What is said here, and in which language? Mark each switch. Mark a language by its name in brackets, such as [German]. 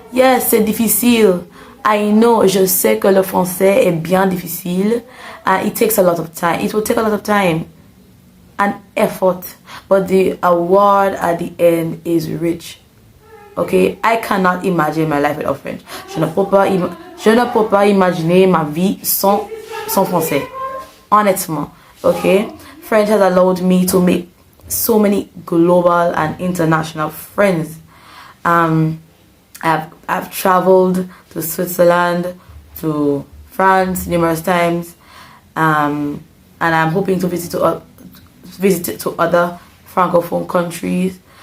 [English] Yes, [French] c'est difficile. [English] I know, [French] je sais que le français est bien difficile, [English] and it takes a lot of time. It will take a lot of time and effort, but the award at the end is rich. Okay, I cannot imagine my life without French. [French] Je ne peux pas imaginer ma vie sans français. Honnêtement, okay. [English] French has allowed me to make so many global and international friends. I've traveled to Switzerland, to France numerous times, and I'm hoping to visit to other francophone countries.